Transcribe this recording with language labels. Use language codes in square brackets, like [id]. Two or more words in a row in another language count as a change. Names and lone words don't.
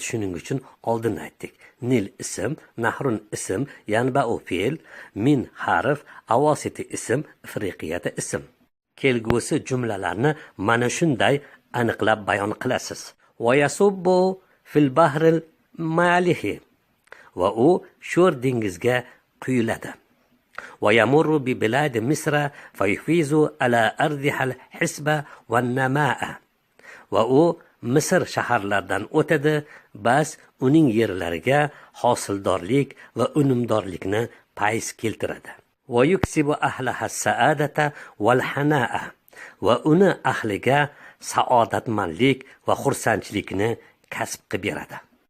[uz] Shuning uchun oldin aytdik. Nil ism, nahrun ism, yanba'u fe'l, min harf, avositi ism, ifriqiyata ism. Kelgusi jumlalarni mana shunday aniqlab bayon qilasiz. [ar] ويصب في البحر المالح. [uz] Va u sho'r dengizga quyiladi. [ar] ويمر ببلاد مصر فيفيض على أرضها الخصب والنماء. [uz] Va u Misr shaharlaridan o'tadi, bas uning yerlariga hosildorlik va unumdorlikni pays keltiradi. [ar] ويكسب أهلها السعادة والهناء. [uz] Va uni ahliga saodatmanlik va xursandchilikni kasb qilib beradi.